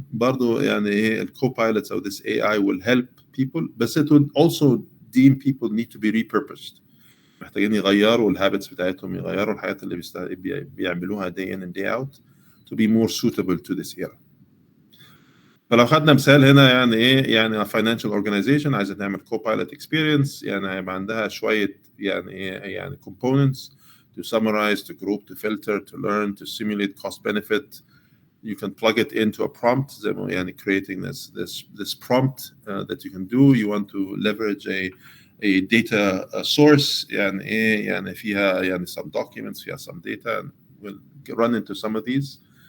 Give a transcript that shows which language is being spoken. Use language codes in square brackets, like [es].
[ar] برضو يعني ايه [en] co-pilots of this AI will help people, but it would also deem people need to be repurposed. [ar] محتاجين يغيروا الهابتس بتاعتهم، يغيروا الحياة اللي بيعملوها [en] day in and day out to be more suitable to this era. [ar] فلو خدنا مثال هنا يعني ايه يعني [en] financial organization [ar] عايزة تعمل [en] co-pilot experience [ar] يعني هيبقى عندها شوية يعني ايه يعني [en] components to to summarize, to group, to filter, to learn, to simulate cost benefit. You can plug it into a prompt, and creating this prompt that you can do. You want to leverage a data source, and [ar] فيها [en] some documents, فيها some data, and we'll run into some of these.